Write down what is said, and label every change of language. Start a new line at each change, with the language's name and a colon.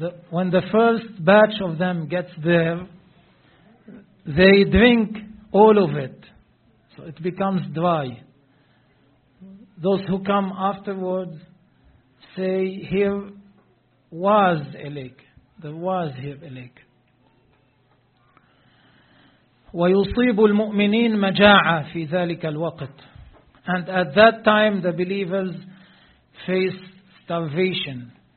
English: When the first batch of them gets there, they drink all of it, so it becomes dry. Those who come afterwards say, here was a lake. There was here a lake.
Arabic: ويصيب المؤمنين مجاعة في ذلك الوقت.
English: And at that time, the believers face starvation.